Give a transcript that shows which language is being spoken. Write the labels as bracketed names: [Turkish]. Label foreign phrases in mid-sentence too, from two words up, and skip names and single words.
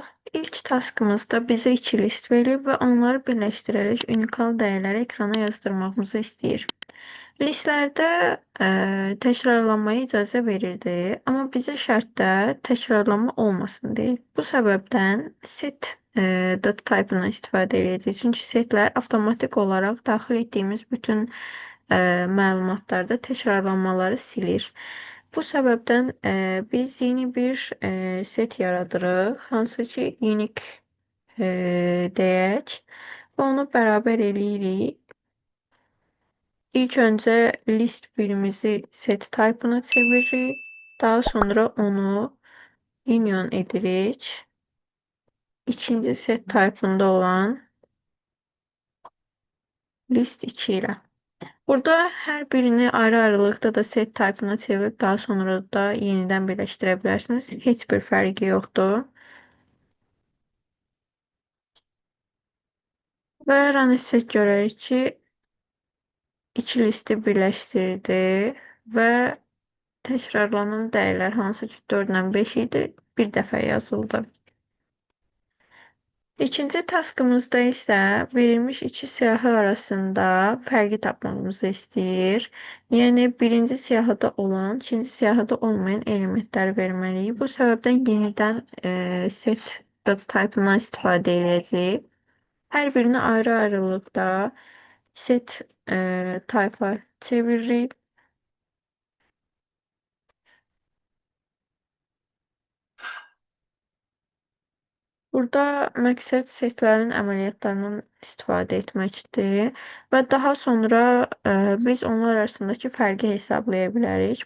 [Azerbaijani] İlk taskımızda bizə iki list verilib və onları birləşdirərək unikal dəyərləri ekrana yazdırmağımızı istəyir. Listlərdə təkrarlanmaya icazə verirdi, amma bizə şərtdə təkrarlanma olmasın deyil. Bu səbəbdən [English] set data type- [Azerbaijani] ından istifadə edəcəyik. Çünki setlər avtomatik olaraq daxil etdiyimiz bütün məlumatlarda təkrarlanmaları silir. Bu səbəbdən biz yeni bir set yaradırıq, hansı ki unique deyək və onu bərabər eləyirik. İlk öncə list birimizi [English] set type- [Azerbaijani] ına çeviririk. Daha sonra onu union edirik. İkinci [English] set type- [Azerbaijani] ında olan list 2 ilə. Burada hər birini ayrı-ayrılıqda da [English] set type- [Azerbaijani] ına çevirib daha sonra da yenidən birləşdirə bilərsiniz. Heç bir fərqi yoxdur. Və run etsək görərik ki, iki listi birləşdirdi və təkrarlanan dəyərlər hansı ki 4 ilə 5 idi, bir dəfə yazıldı. İkinci taskımızda isə verilmiş iki siyahı arasında fərqi tapmamızı istəyir. Yəni birinci siyahıda olan, ikinci siyahıda olmayan elementləri verməliyik. Bu səbəbdən yenidən [English] set data type- [Azerbaijani] ından istifadə edəcəyik. Hər birini ayrı-ayrılıqda [English] set type- [Azerbaijani] a çeviririk. Burada məqsəd setlərin əməliyyatlarından istifadə etməkdir və daha sonra biz onlar arasındakı fərqi hesablaya bilərik.